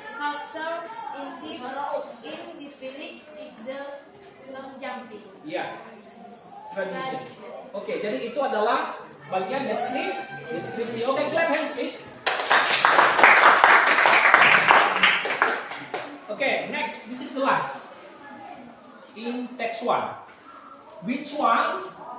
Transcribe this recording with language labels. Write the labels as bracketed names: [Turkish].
[English] culture in this village is the long jumping. Ya. Tradition. [Indonesian] Oke, jadi itu adalah bagian deskripsi. [English] Oke, clap hands please. Oke, next, this is the last. In text 1. Which one?